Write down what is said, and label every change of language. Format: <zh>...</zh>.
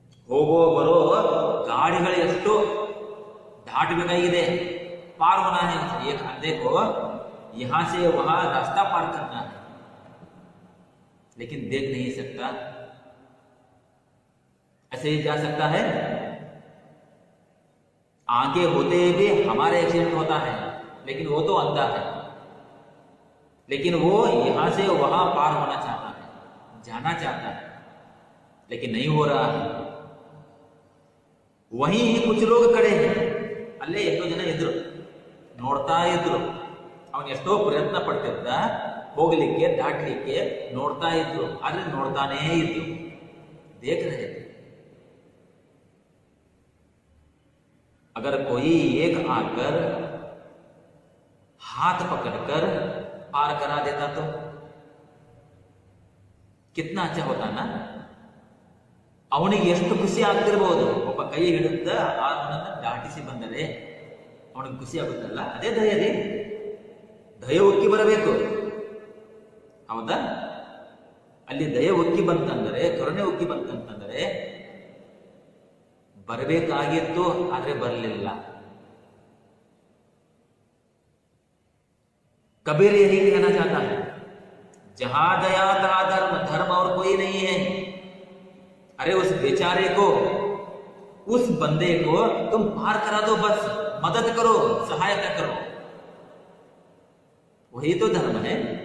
<kn>ಹೋಗೋ ಬರೋ ಗಾಡಿಗಳು ಎಷ್ಟು ದಾಟಬೇಕಾಗಿದೆ,</kn> <hi>पार होना है। एक देखो यहां से वहां रास्ता पार करना है, लेकिन देख नहीं सकता। ऐसे ही जा सकता है? आगे होते भी हमारे एक्सीडेंट होता है, लेकिन वो तो अंधा है, लेकिन वो यहां से वहां पार होना चाहता है, जाना चाहता है, लेकिन नहीं हो रहा है। वहीं कुछ लोग खड़े हैं,</hi> <kn>ಅಲ್ಲೇ ಎಷ್ಟೋ ಜನ ಎದುರು ನೋಡ್ತಾ ಇದ್ರು. ಅವನು ಎಷ್ಟೋ ಪ್ರಯತ್ನ ಪಡ್ತಿದ್ದ ಹೋಗ್ಲಿಕ್ಕೆ, ದಾಟ್ಲಿಕ್ಕೆ, ನೋಡ್ತಾ ಇದ್ರು, ಆದ್ರೆ ನೋಡ್ತಾನೇ ಇದ್ರು.</kn> <hi>देख रहे थे। अगर कोई एक आकर हाथ पकड़कर पार करा देता तो कितना अच्छा होता ना।</hi> <kn>ಅವನಿಗೆ ಎಷ್ಟು ಖುಷಿ ಆಗ್ತಿರ್ಬಹುದು. ಒಬ್ಬ ಕೈ ಹಿಡಿದ ಆತನನ್ನ ದಾಟಿಸಿ ಬಂದರೆ ಅವನಿಗೆ ಖುಷಿ ಆಗುತ್ತಲ್ಲ, ಅದೇ ದಯೆ. ದಯೆ ಉಕ್ಕಿ ಬರಬೇಕು, ಹೌದಾ? ಅಲ್ಲಿ ದಯೆ ಉಕ್ಕಿ ಬಂತಂದರೆ, ಕರುಣೆ ಉಕ್ಕಿ ಬಂತಂತಂದರೆ ಬರಬೇಕಾಗಿತ್ತು, ಆದ್ರೆ ಬರಲಿಲ್ಲ.</kn> <hi>कबीर यही कहना चाहता है, जहां दया तहां धर्म, धर्म और कोई नहीं है। अरे उस बेचारे को, उस बंदे को तुम पार करा दो, बस मदद करो, सहायता करो, वही तो धर्म है।</hi>